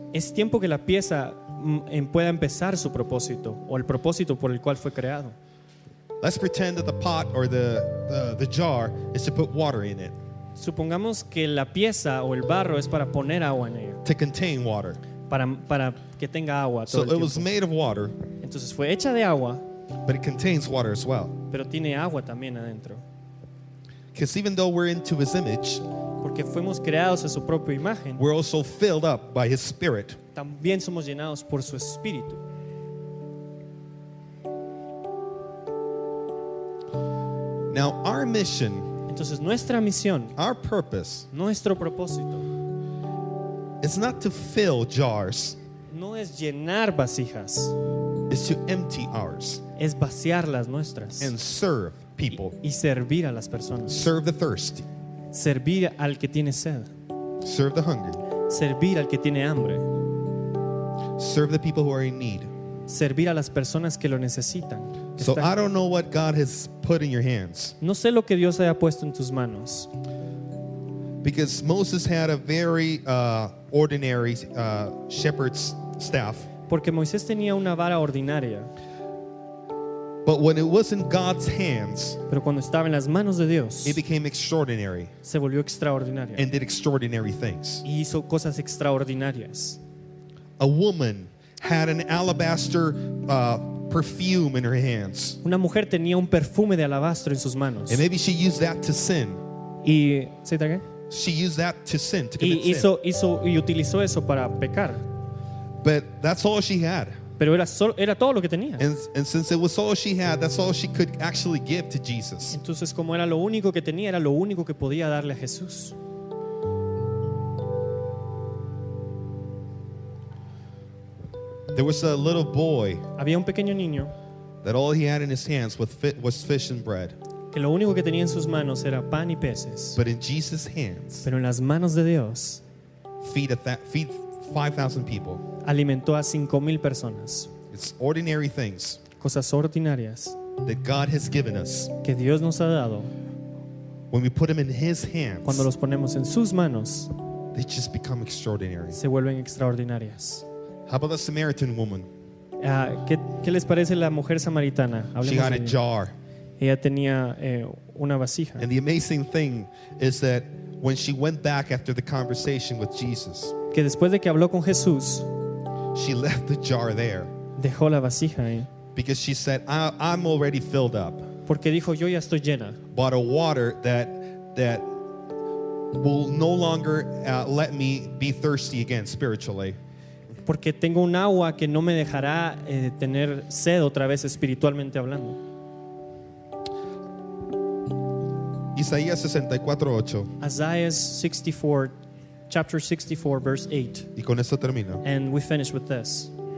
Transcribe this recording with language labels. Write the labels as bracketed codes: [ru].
[es] es tiempo que la pieza pueda empezar su propósito o el propósito por el cual fue creado. [en] Let's pretend that the pot or the jar is to put water in it, [es] Supongamos que la pieza o el barro es para poner agua en ella, [en] to contain water. [es] para que tenga agua todo [en] So [es] el [en] it was [es] tiempo. [en] made of water, [es] Entonces fue hecha de agua, [en] but it contains water as well. [es] pero tiene agua también adentro. [en] Because even though we're into his image, [es] Porque fuimos creados a su propia imagen, [en] we're also filled up by his spirit. [es] también somos llenados por su espíritu. [en] Now, our mission, [es] Entonces nuestra misión, [en] our purpose, [es] nuestro propósito, [en] is not to fill jars, [es] no es llenar vasijas, [en] it's to empty ours [es] es vaciar las nuestras [en] and serve people. [es] y servir a las personas, [en] Serve the thirsty, [es] servir al que tiene sed, [en] serve the hungry, [es] servir al que tiene hambre, [en] serve the people who are in need. [es] servir a las personas que lo necesitan. [en] So I don't know what God has put in your hands, [es] No sé lo que Dios haya puesto en tus manos, [en] because Moses had a very ordinary shepherd's staff. [es] porque Moisés tenía una vara ordinaria, [en] But when it was in God's hands, [es] pero cuando estaba en las manos de Dios, [en] it became extraordinary [es] se volvió extraordinaria [en] and did extraordinary things. [es] y hizo cosas extraordinarias. [en] A woman had an alabaster perfume in her hands, [es] Una mujer tenía un perfume de alabastro en sus manos [en] and maybe she used that to sin. [es] y ¿sí está qué? [en] She used that to sin, to [es] Y [en] commit sin. [es] y utilizó eso para pecar, [en] But that's all she had. [es] pero era todo lo que tenía. [en] And since it was all she had, that's all she could actually give to Jesus. [es] Entonces, como era lo único que tenía, era lo único que podía darle a Jesús. [en] There was a little boy [es] Había un pequeño niño [en] that all he had in his hands was fish and bread. [es] que lo único que tenía en sus manos era pan y peces, [en] But in Jesus' hands, [es] pero en las manos de Dios [en] feed 5,000 people. [es] alimentó a 5,000 personas. [en] It's ordinary things [es] Cosas ordinarias [en] that God has given us. [es] que Dios nos ha dado, [en] When we put them in His hands, [es] cuando los ponemos en sus manos, [en] they just become extraordinary. [es] se vuelven extraordinarias. [en] How about the Samaritan woman? [es] ¿Qué les parece la mujer samaritana? [en] She [es] Hablemos [en] got [es] de [en] a [es] ella. [en] jar. [es] Ella tenía una vasija. [en] And the amazing thing is that when she went back after the conversation with Jesus, [es] Que después de que habló con Jesús, [en] she left the jar there [es] dejó la vasija ahí. [en] because she said, I'm already filled up. [es] Porque dijo, yo ya estoy llena. [en] But a water that will no longer let me be thirsty again spiritually. [es] Porque tengo un agua que no me dejará tener sed otra vez espiritualmente hablando. Isaías 64:8. [en] Isaiah 64, chapter 64, verse 8. [es] Y con esto termino. [en] And we finish with this.